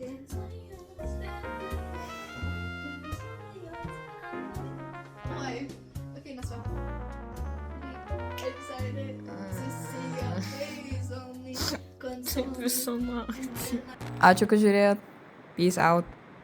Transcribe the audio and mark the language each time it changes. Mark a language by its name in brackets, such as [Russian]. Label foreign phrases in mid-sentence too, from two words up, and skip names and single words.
[English] Okay, that's fine. Excited to see your face on me. [Lithuanian] Taip visą naktį. Ačiū, kad žiūrėjot. [English] Peace out.